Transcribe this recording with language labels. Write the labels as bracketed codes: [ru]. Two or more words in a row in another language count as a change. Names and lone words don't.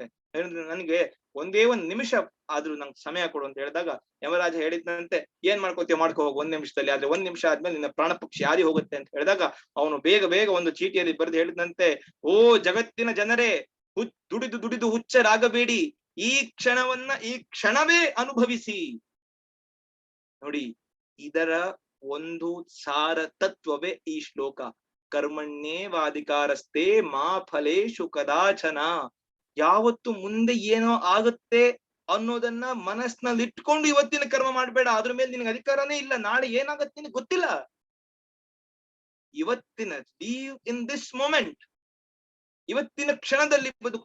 [kn] ನನಗೆ ಒಂದೇ ಒಂದ್ ನಿಮಿಷ ಆದ್ರೂ ನಂಗೆ ಸಮಯ ಕೊಡು ಅಂತ ಹೇಳಿದಾಗ ಯಮರಾಜ ಹೇಳಿದ್ನಂತೆ, ಏನ್ ಮಾಡ್ಕೋತೀಯ ಮಾಡ್ಕೋ ಹೋಗ್ 1 ನಿಮಿಷದಲ್ಲಿ, ಆದ್ರೆ 1 ನಿಮಿಷ ಆದ್ಮೇಲೆ ನಿನ್ನ ಪ್ರಾಣ ಪಕ್ಷಿ ಹಾರಿ ಹೋಗುತ್ತೆ ಅಂತ ಹೇಳಿದಾಗ ಅವನು ಬೇಗ ಬೇಗ ಒಂದು ಚೀಟಿಯಲ್ಲಿ ಬರೆದು ಹೇಳಿದಂತೆ, ಓ ಜಗತ್ತಿನ ಜನರೇ, ದುಡಿದು ಹುಚ್ಚರಾಗಬೇಡಿ, ಈ ಕ್ಷಣವೇ ಅನುಭವಿಸಿ. ನೋಡಿ, ಇದರ ಒಂದು ಸಾರ ತತ್ವವೇ ಈ ಶ್ಲೋಕ. [sa] ಕರ್ಮಣ್ಯೇವಾಧಿಕಾರಸ್ತೆ ಮಾ ಫಲೇಷು ಕದಾಚನ. [kn] ಯಾವತ್ತು ಮುಂದೆ ಏನೋ ಆಗುತ್ತೆ ಅನ್ನೋದನ್ನ ಮನಸ್ಸಿನಲ್ಲಿ ಇಟ್ಕೊಂಡು ಇವತ್ತಿನ ಕರ್ಮ ಮಾಡ್ಬೇಡ. ಅದ್ರ ಮೇಲೆ ನಿನಗೆ ಅಧಿಕಾರನೇ ಇಲ್ಲ. ನಾಳೆ ಏನಾಗತ್ತೆ ನಿನಗೆ ಗೊತ್ತಿಲ್ಲ. ಇವತ್ತಿನ [en] live in this moment, [kn] ಇವತ್ತಿನ ಕ್ಷಣದಲ್ಲಿ ಬದುಕು.